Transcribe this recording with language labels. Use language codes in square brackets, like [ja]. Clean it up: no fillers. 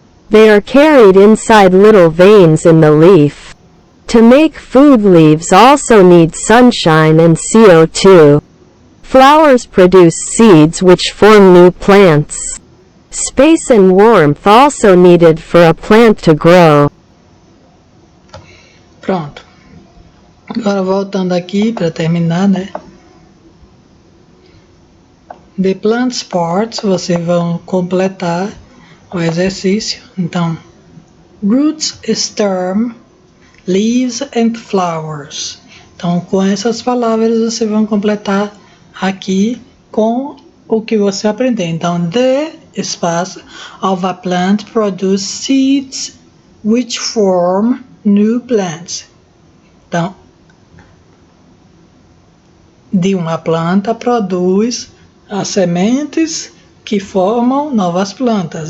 [en] They are carried inside little veins in the leaf. To make food, leaves also need sunshine and CO2. Flowers produce seeds which form new plants. Space and warmth also needed for a plant to grow. [pt] Pronto. Agora voltando aqui para terminar, né? [en] The plant parts, [pt] vocês vão completar o exercício. Então, [en] roots, stem, leaves and flowers. [pt] Então, com essas palavras vocês vão completar aqui com o que você aprendeu. Então, [en] the espaço of a plant produce seeds which form new plants. [pt] Então, de uma planta produz as sementes que formam novas plantas.